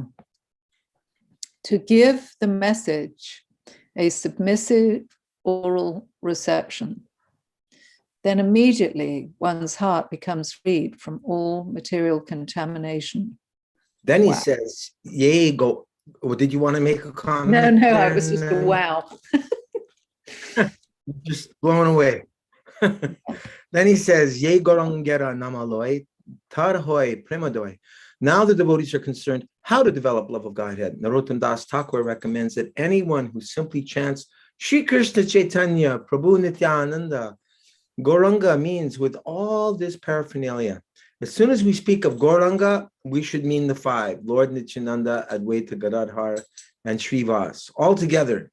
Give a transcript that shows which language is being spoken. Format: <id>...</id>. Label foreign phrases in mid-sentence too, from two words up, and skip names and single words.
<en>To give the message a submissive oral reception, then immediately one's heart becomes freed from all material contamination. Then he says, yay, go. Or did you want to make a comment? No, I was just a wow. Just blown away. Then he says,</en> <bn>যে গৌরাঙ্গের নাম লয়, তার হয় প্রেমোদয়.</bn> <en>Now the devotees are concerned how to develop love of Godhead. Narottam Das Thakur recommends that anyone who simply chants Shri Krishna Chaitanya, Prabhu Nityananda, Gauranga means with all this paraphernalia. As soon as we speak of Gauranga, we should mean the five, Lord Nityananda, Advaita Gadadhar, and Srivas, all together.</en>